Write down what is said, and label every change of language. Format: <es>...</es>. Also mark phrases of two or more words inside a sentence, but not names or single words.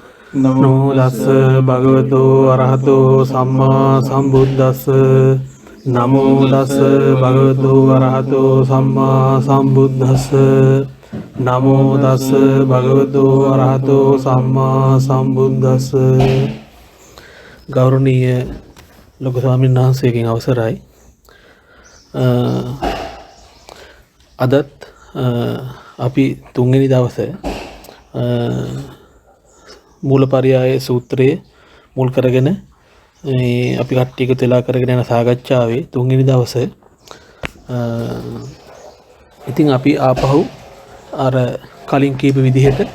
<pi>නමෝ තස්ස භගවතෝ අරහතෝ සම්මා සම්බුද්දස්ස. නමෝ තස්ස භගවතෝ අරහතෝ සම්මා සම්බුද්දස්ස. නමෝ තස්ස භගවතෝ අරහතෝ සම්මා සම්බුද්දස්ස.</pi> <si>ගෞරවනීය ලොකු ස්වාමීන් වහන්සේගෙන් අවසරයි. අදත් අපි තුන්වෙනි දවසේ මූලපරියාය සූත්‍රයේ මුල් කරගෙන අපි කට්ටිය එකතු වෙලා කරගෙන යන සාකච්ඡාවේ තුන්වෙනි දවසේ ඉතින් අපි ආපහු අර කලින් කීප විදිහට</si>